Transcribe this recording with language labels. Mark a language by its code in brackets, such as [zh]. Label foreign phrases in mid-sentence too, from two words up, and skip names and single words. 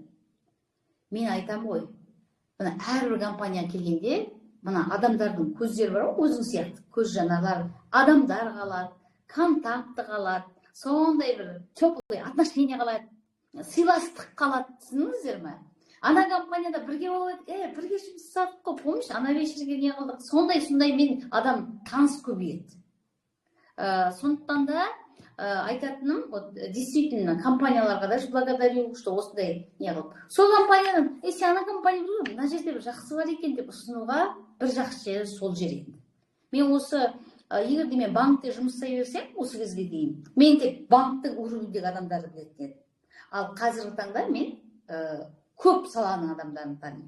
[kk] Мен айтам ғой, мына әрбір компанияға келгенде, мына адамдардың көздері бар ғой, өзің сияқты көз жанарлар, адамдар қалады, контакты қалады, сондай бір [ru] теплый отношение [kk] қалады, сыйластық қалады, түсіндіңіздер ме? Ана компанияда бірге болып, бірге жұмыс жасадық қой, помнишь, ана вечерге не қылдық, сондай мен адам таныс көбейеді. Сондықтан да айтатыным, действительно, компанияларға [ru] даже благодарю, что [kk] осындай не қылып. Сол компаниядан, ана компания мына жерде бір жақсы бар екен деп ұсынуға бір жақсы жері сол жер енді. Мен осы егер де мен банкте жұмыс жасай берсем осы кезге дейін, мен тек банктың уровеньдегі адамдарды білетін едім. Ал қазіргі таңда мен көп саланың адамдарын танимын.